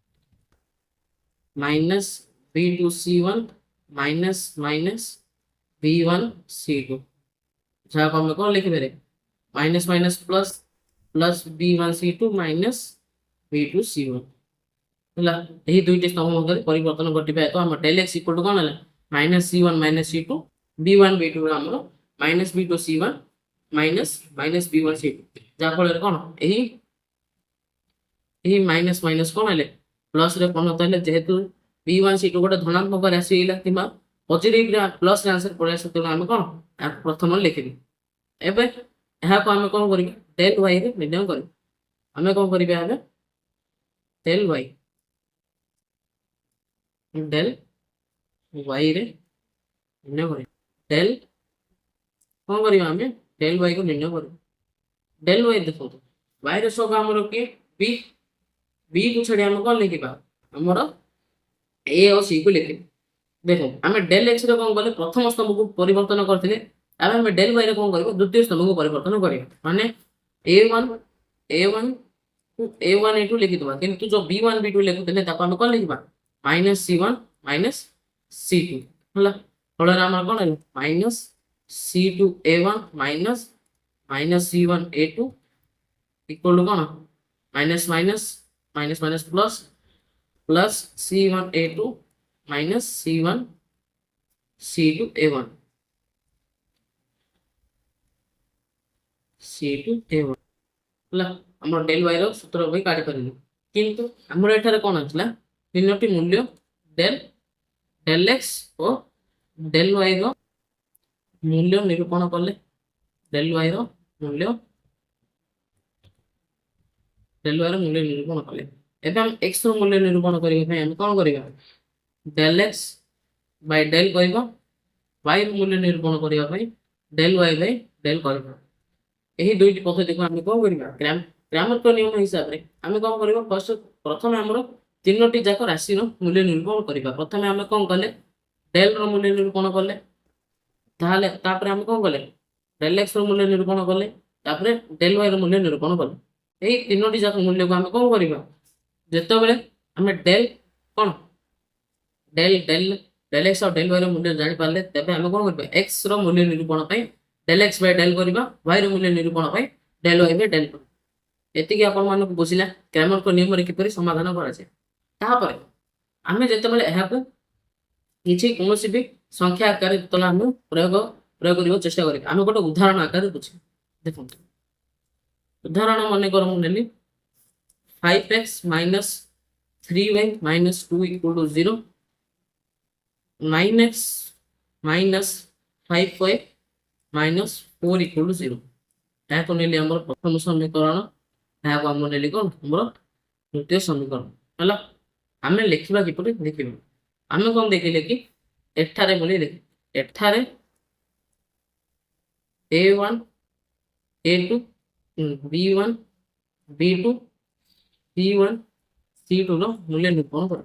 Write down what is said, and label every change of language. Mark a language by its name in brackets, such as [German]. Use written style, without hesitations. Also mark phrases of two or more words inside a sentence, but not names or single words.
[Odia] ମାଇନସ୍ B2 C1 ମାଇନସ୍ B1 C2 ଯାହାକୁ ଆମେ କ'ଣ ଲେଖିପାରିବା [English] minus plus [Odia] B1 C2 ମାଇନସ୍ B2 C1 ହେଲା ଏହି ଦୁଇଟି ସ୍ତମ୍ଭ ମଧ୍ୟରେ ପରିବର୍ତ୍ତନ ଘଟିବା ହେତୁ ଆମ del x [English] equal to [Odia] କ'ଣ ହେଲା ମାଇନସ୍ C1 ମାଇନସ୍ C2 B1 B2 ଆମର ମାଇନସ୍ B2 C1 ମାଇନସ୍ B1 C2 ଯାହାଫଳରେ କ'ଣ ଏହି ମାଇନସ୍ କ'ଣ ହେଲେ ପ୍ଲସ୍ରେ ପରିଣତ ହେଲେ ଯେହେତୁ B1 C2 ଗୋଟେ ଧନାତ୍ମକରେ ଆସିଲା କିମ୍ବା ପଜିଟିଭରେ ପ୍ଲସ୍ରେ ଆନ୍ସର ପଳେଇ ଆସିବ ତେଣୁ ଆମେ କ'ଣ ପ୍ରଥମରେ ଲେଖିବି ଏବେ ଏହାକୁ ଆମେ କ'ଣ କରିବା del y ରେ ନିର୍ଣ୍ଣୟ କରିବା ଆମେ କ'ଣ କରିବା ଏବେ del y ରେ ନିର୍ଣ୍ଣୟ କରିବା କ'ଣ କରିବା ଆମେ del y କୁ ନିର୍ଣ୍ଣୟ କରିବା del y ଦେଖନ୍ତୁ y ର ସହଗ ଆମର କିଏ b କୁ ଛାଡ଼ି ଆମେ କ'ଣ ଲେଖିବା ଆମର a ଆଉ c କୁ ଲେଖିବା ଦେଖନ୍ତୁ ଆମେ del x ରେ କ'ଣ କଲେ ପ୍ରଥମ ସ୍ତମ୍ଭକୁ ପରିବର୍ତ୍ତନ କରିଥିଲେ ଏବେ ଆମେ del y ରେ କ'ଣ କରିବା ଦ୍ୱିତୀୟ ସ୍ତମ୍ଭକୁ ପରିବର୍ତ୍ତନ କରିବା ମାନେ a1 a2 ଲେଖିଦେବା କିନ୍ତୁ ଯୋଉ B1 B2 ଲେଖୁଥିଲେ ତାକୁ ଆମେ କ'ଣ ଲେଖିବା ମାଇନସ୍ C1 ମାଇନସ୍ C2 ହେଲା ଫଳରେ ଆମର କ'ଣ ହେଲା ମାଇନସ୍ C2 A1 ମାଇନସ୍ C1 A2 [English] equal to [Odia] କ'ଣ [English] minus plus [Odia] C1 A2 ମାଇନସ୍ C1 C2 A1 ହେଲା ଆମର del y ର ସୂତ୍ର ବି କାଢି ପାରିଲୁ କିନ୍ତୁ ଆମର ଏଠାରେ କ'ଣ ଆସିଲା ତିନୋଟି ମୂଲ୍ୟ del x ଓ del y ର ମୂଲ୍ୟ ନିରୂପଣ କଲେ del y ର ମୂଲ୍ୟ ନିରୂପଣ କଲେ ଏବେ ଆମେ x ର ମୂଲ୍ୟ ନିରୂପଣ କରିବା ପାଇଁ ଆମେ କ'ଣ କରିବା [English] del x by del [Odia] କରିବା y ର ମୂଲ୍ୟ ନିରୂପଣ କରିବା ପାଇଁ [English] del y by del [Odia] କରିବା ଏହି ଦୁଇଟି ପଦ୍ଧତିକୁ ଆମେ କ'ଣ କରିବା ଗ୍ରାମାର୍କ ନିୟମ ହିସାବରେ ଆମେ କ'ଣ କରିବା ପ୍ରଥମେ ଆମର ତିନୋଟି ଯାକ ରାଶିର ମୂଲ୍ୟ ନିରୂପଣ କରିବା ପ୍ରଥମେ ଆମେ କ'ଣ କଲେ del ର ମୂଲ୍ୟ ନିରୂପଣ କଲେ ତାପରେ ଆମେ କ'ଣ କଲେ del x ର ମୂଲ୍ୟ ନିରୂପଣ କଲେ ତାପରେ del y ର ମୂଲ୍ୟ ନିରୂପଣ କଲେ ଏହି ତିନୋଟି ଯାକ ମୂଲ୍ୟକୁ ଆମେ କ'ଣ କରିବା ଯେତେବେଳେ ଆମେ del x ଆଉ del y ର ମୂଲ୍ୟ ଜାଣିପାରିଲେ ତେବେ ଆମେ କ'ଣ କରିବା x ର ମୂଲ୍ୟ ନିରୂପଣ ପାଇଁ del [English] x by del [Odia] କରିବା y ର ମୂଲ୍ୟ ନିରୂପଣ ପାଇଁ [English] del y by del [Odia] କରିବା ଏତିକି ଆପଣମାନଙ୍କୁ ବୁଝିଲା ଗ୍ରାମାର୍କ ନିୟମରେ କିପରି ସମାଧାନ କରାଯାଏ ତାପରେ ଆମେ ଯେତେବେଳେ ଏହାକୁ କୌଣସି ବି ସଂଖ୍ୟା ଆକାରରେ ଯେତେବେଳେ ଆମେ ପ୍ରୟୋଗ କରିବାକୁ ଚେଷ୍ଟା କରିବା ଆମେ ଗୋଟେ ଉଦାହରଣ ଆକାରରେ ବୁଝିବା ଦେଖନ୍ତୁ ଉଦାହରଣ ମନେକର ମୁଁ ନେଲି [English] 5x minus 3y minus 2 equal to 0 9x minus 5y minus 4 equal to 0 [Odia] ଏହାକୁ ନେଲି ଆମର ପ୍ରଥମ ସମୀକରଣ ଏହାକୁ ଆମେ ନେଲି କ'ଣ ଆମର ଦ୍ୱିତୀୟ ସମୀକରଣ ହେଲା ଆମେ ଲେଖିବା କିପରି ଦେଖିବା ଆମେ କ'ଣ ଦେଖିଲେ କି ଏଠାରେ ବୋଲି ଏଠାରେ A1 A2 B1 B2 C1 C2 ର ମୂଲ୍ୟ ନିରୂପଣ କର।